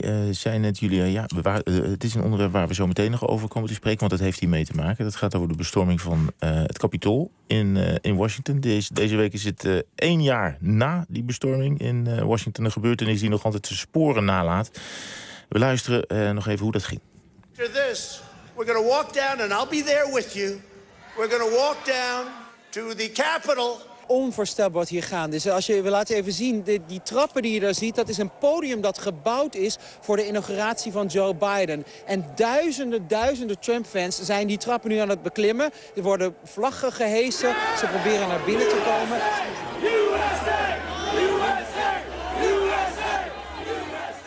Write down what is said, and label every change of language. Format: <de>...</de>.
<nl>Zei net, Julia, ja, het is een onderwerp waar we zo meteen nog over komen te spreken, want dat heeft hiermee te maken. Dat gaat over de bestorming van het Capitool in Washington. Deze week is het 1 jaar na die bestorming in Washington een gebeurtenis die nog altijd zijn sporen nalaat. We luisteren nog even hoe dat ging.</nl> <en>After this, we're gonna walk down and I'll be there with you. We're gonna walk down to the Capitol.</en> <nl>Onvoorstelbaar wat hier gaande is. Als je, we laten even zien, die trappen die je daar ziet, dat is een podium dat gebouwd is voor de inauguratie van Joe Biden. En duizenden Trump-fans zijn die trappen nu aan het beklimmen. Er worden vlaggen gehesen, yeah! Ze proberen naar binnen te komen.</nl> <en>USA! USA! USA! USA!</en>